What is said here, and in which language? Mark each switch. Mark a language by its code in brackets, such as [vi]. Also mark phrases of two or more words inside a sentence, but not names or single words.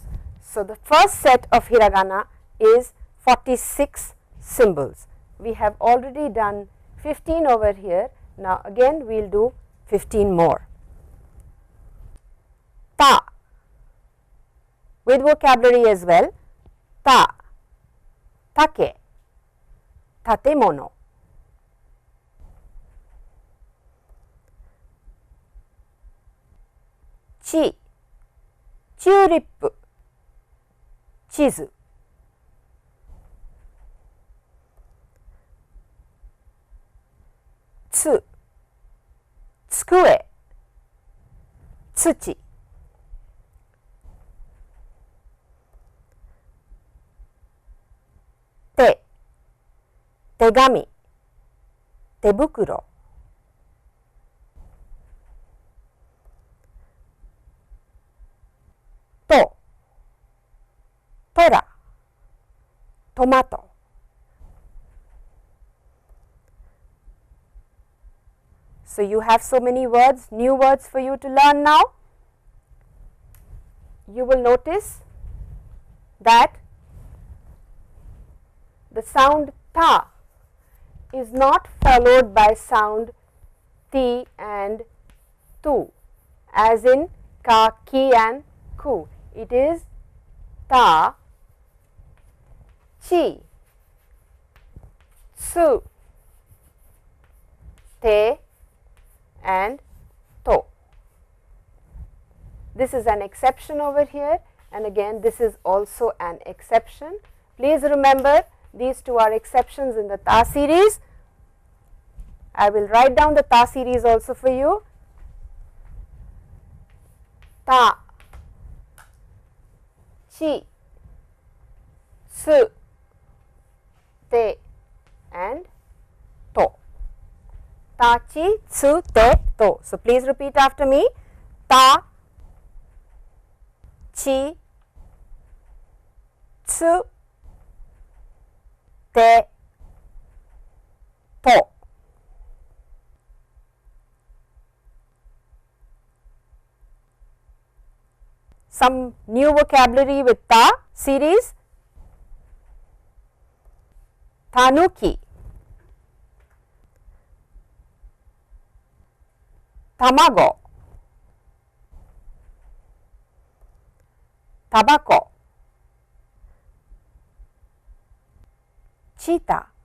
[en] So, the first set of hiragana is 46 symbols. We have already done 15 over here. Now, again we will do 15 more. Ta, with vocabulary as well. [ja] た、たけ, tatemono. ち、チューリップ、ちず. つ、つくえ、つち. て、てがみ、てぶくろ. と、とら、トマト. [en] So, you have so many words, new words for you to learn now. You will notice that the sound ta is not followed by sound ti and tu, as in ka, ki and ku. It is [ja] た、ち、つ、て [en] and to. This is an exception over here, and again this is also an exception. Please remember, these two are exceptions in the ta series. I will write down the ta series also for you. [ja] た、ち、つ、て and と. た、ち、つ、て, to. [en] So, please repeat after me. [ja] た、ち、つ、て, to. [en] Some new vocabulary with ta series. [ja] たぬき、たまご, tabako, cheetah,